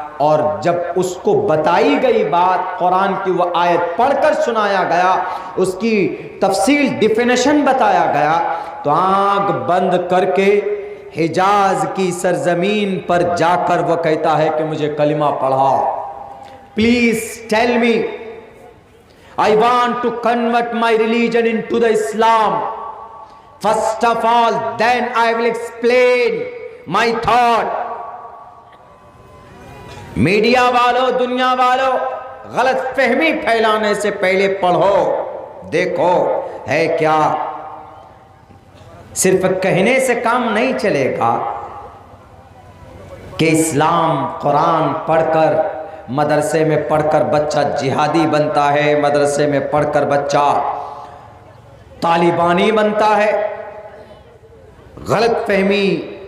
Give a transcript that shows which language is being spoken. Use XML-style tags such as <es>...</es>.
<ur>اور جب اس کو بتائی گئی بات، قرآن کی وہ آیت پڑھ کر سنایا گیا، اس کی تفصیل ڈیفینیشن بتایا گیا، تو آنکھ بند کر کے حجاز کی سرزمین پر جا کر وہ کہتا ہے کہ مجھے کلمہ پڑھاؤ۔</ur> <en>Please tell me, I want to convert my religion into the Islam. First of all, then I will explain my thought.</en> <ur>Media والوں، دنیا والوں، غلط فہمی پھیلانے سے پہلے پڑھو، دیکھو ہے کیا۔ صرف کہنے سے کام نہیں چلے گا کہ اسلام قرآن پڑھ کر مدرسے میں پڑھ کر بچہ جہادی بنتا ہے، مدرسے میں پڑھ کر بچہ طالبانی بنتا ہے۔ غلط فہمی</ur>